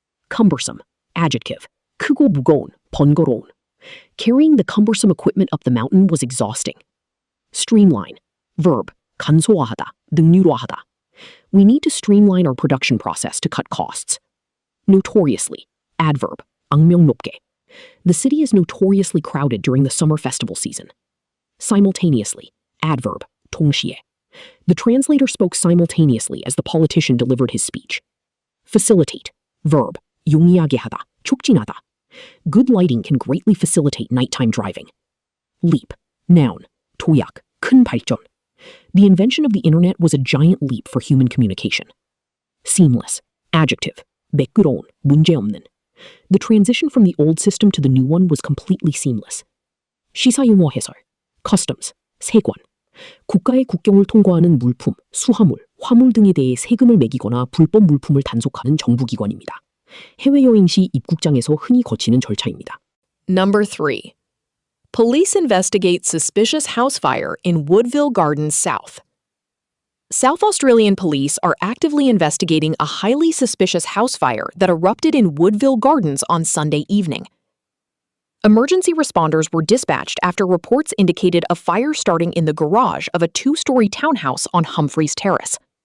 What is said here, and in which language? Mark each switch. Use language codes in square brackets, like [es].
[en] Cumbersome. Adjective. [ko] 크고 무거운, 번거로운. [en] Carrying the cumbersome equipment up the mountain was exhausting. Streamline. Verb. [ko] 간소화하다, 능률화하다. [en] We need to streamline our production process to cut costs. Notoriously. Adverb. [ko] 악명 높게. [en] The city is notoriously crowded during the summer festival season. Simultaneously. Adverb. [ko] 동시에. [en] The translator spoke simultaneously as the politician delivered his speech. Facilitate. Verb. [ko] 용이하게 하다, 촉진하다. [en] Good lighting can greatly facilitate nighttime driving. Leap. Noun. [ko] 도약, 큰 발전. [en] The invention of the internet was a giant leap for human communication. Seamless. Adjective. [ko] 매끄러운, 문제없는. [en] The transition from the old system to the new one was completely seamless. [ko] 시사용어 해설. Customs. 세관. 국가의 국경을 통과하는 물품, 수화물, 화물 등에 대해 세금을 매기거나 불법 물품을 단속하는 정부기관입니다. 해외여행 시 입국장에서 흔히 거치는 절차입니다. [en] Number 3. Police investigate suspicious house fire in Woodville Gardens South. South Australian police are actively investigating a highly suspicious house fire that erupted in Woodville Gardens on Sunday evening. Emergency responders were dispatched after reports indicated a fire starting in the garage of a 2-story townhouse on Humphreys Terrace.